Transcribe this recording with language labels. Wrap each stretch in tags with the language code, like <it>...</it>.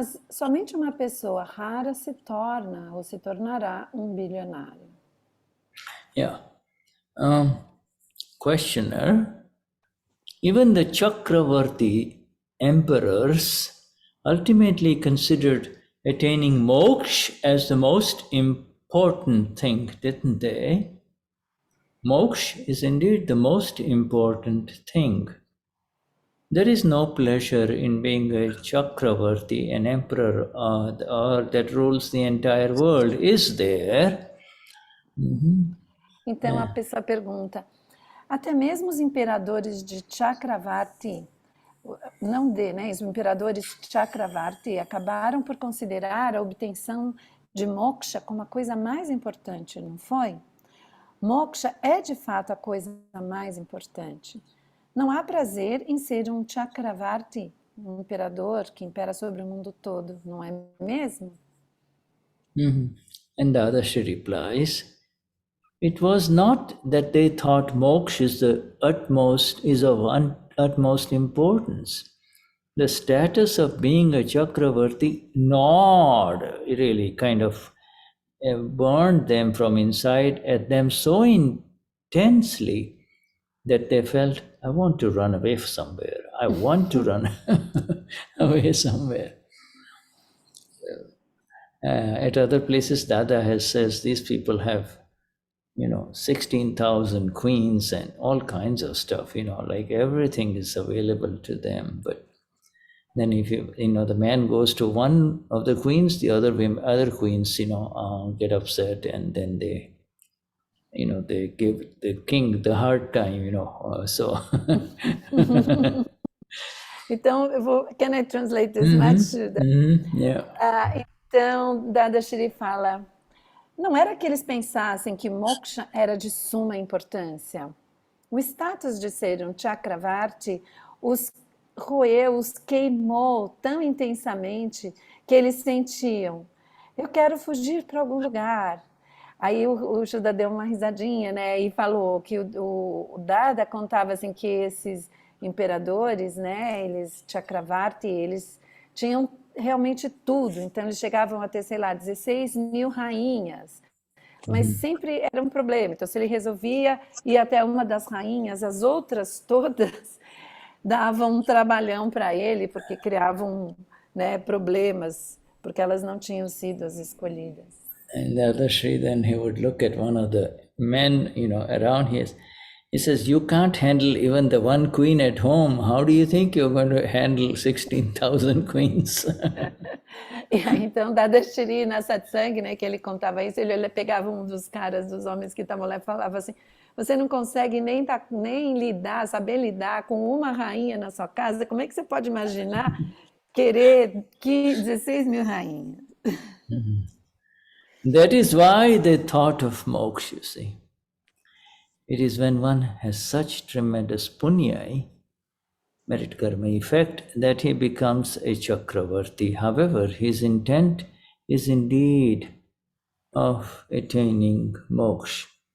<pt>Somente uma pessoa rara se torna ou se tornará um bilionário.</pt> <en>Yeah. Questioner, even the Chakravarti emperors ultimately considered attaining moksha as the most important thing, didn't they? Moksha is indeed the most important thing. There is no pleasure in being a Chakravarti, an emperor or that rules the entire world, is there?</en> <pt>Então a pessoa pergunta: até mesmo os imperadores de Chakravarti, os imperadores Chakravarti acabaram por considerar a obtenção de moksha como a coisa mais importante, não foi? Moksha é de fato a coisa mais importante. Não há prazer em ser um Chakravarti, um imperador que impera sobre o mundo todo, não é mesmo?</pt> <en>And Dadashri replies, it was not that they thought moksha is of utmost importance. The status of being a Chakravarti really kind of burned them from inside at them so intensely that they felt, I want to run away somewhere. I want to run away somewhere. At other places, Dada says these people have, 16,000 queens and all kinds of stuff, like everything is available to them. But then if the man goes to one of the queens, the other queens, get upset, and then they give the king the hard time, so.</en> <pt>Então,</pt> <en>can I translate this much? Yeah.</en> <pt>Então, Dadashri fala, não era que eles pensassem que moksha era de suma importância. O status de ser um Chakravarti os roeu, os queimou tão intensamente que eles sentiam, eu quero fugir para algum lugar. Aí o Shuddha deu uma risadinha, né, e falou que o Dada contava assim que esses imperadores, né, eles Chakravarti, eles tinham realmente tudo, então eles chegavam a ter, sei lá, 16 mil rainhas, mas sempre era um problema. Então, se ele resolvia ir até uma das rainhas, as outras todas davam um trabalhão para ele, porque criavam, né, problemas, porque elas não tinham sido as escolhidas.</pt> <en>And the other Sri, then he would look at one of the men, around here. He says, you can't handle even the one queen at home. How do you think you're going to handle 16,000 queens?</en> <pt>E aí, então, Dadashri, na Satsang, né, que ele contava isso, ele pegava um dos caras, dos homens que estavam lá e falava assim, você não consegue nem saber lidar com uma rainha na sua casa, como é que você pode imaginar querer que 16 mil rainhas?</pt> <en>That is why they thought of moksha, you see. It is when one has such tremendous punya, merit karma effect, that he becomes a Chakravarti. However, his intent is indeed of attaining moksha.</en>